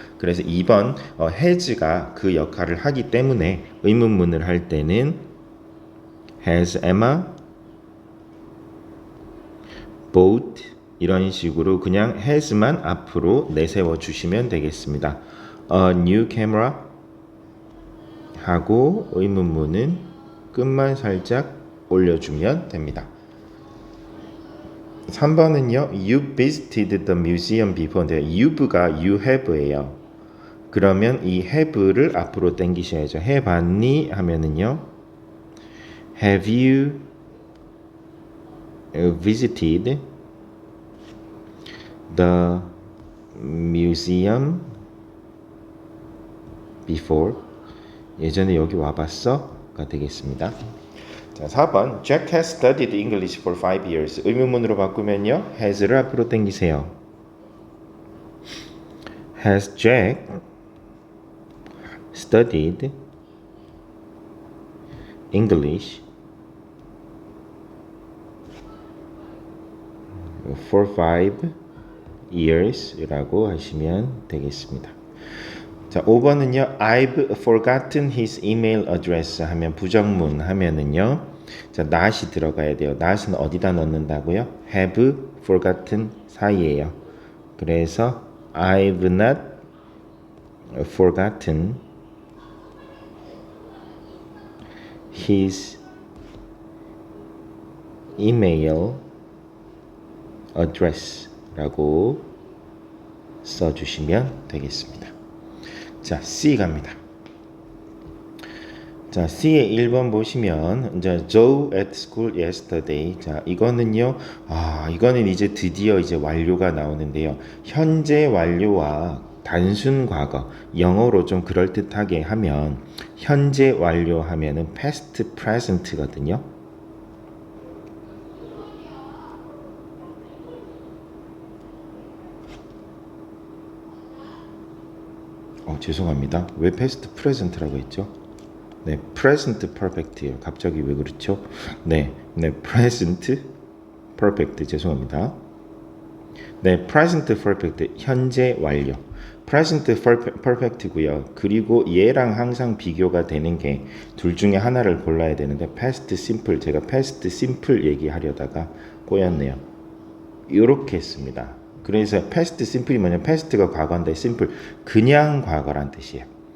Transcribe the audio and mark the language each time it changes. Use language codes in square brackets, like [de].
[ko] 그래서 2번 has가 그 역할을 하기 때문에 의문문을 할 때는 [en] has Emma bought [ko] 이런 식으로 그냥 has만 앞으로 내세워 주시면 되겠습니다. [en] A new camera [ko] 하고 의문문은 끝만 살짝 올려주면 됩니다. 3번은요. [en] You visited the museum before인데 you've가 you have예요. [ko] 그러면 이 have를 앞으로 당기셔야죠. 해봤니? 하면은요. [en] Have you visited the museum before. [ko] 예전에 여기 와봤어?가 되겠습니다. [en] 자, 4번 Jack has studied English for 5 years. [ko] 의문문으로 바꾸면요. has를 앞으로 당기세요. [en] Has Jack studied English for 5 years 라고 하시면 되겠습니다. [ko] 자, 5번은요. [en] I've forgotten his email address [ko] 하면 부정문 하면은요. 자, not이 들어가야 돼요. not은 어디다 넣는다고요? [en] have forgotten [ko] 사이에요. 그래서 [en] I've not forgotten his email address 라고 써주시면 되겠습니다. [ko] 자, C 갑니다. 자, C의 1번 보시면 이제 [en] Joe at school yesterday. [ko] 자, 이거는요. 이거는 이제 드디어 이제 완료가 나오는데요. 현재 완료와 단순 과거, 영어로 좀 그럴듯하게 하면 현재 완료하면은 past present거든요. 죄송합니다. 왜 past present라고 했죠? 네, present perfect예요. 갑자기 왜 그렇죠? 네, present perfect 죄송합니다. 네, present perfect 현재 완료. [en] present perfect고요. [ko] 그리고 얘랑 항상 비교가 되는 게 둘 중에 하나를 골라야 되는데 past simple 제가 past simple 얘기하려다가 꼬였네요. 이렇게 했습니다. 그래서 past simple이 뭐냐면 past가 과거인데 simple 그냥 과거란 뜻이에요.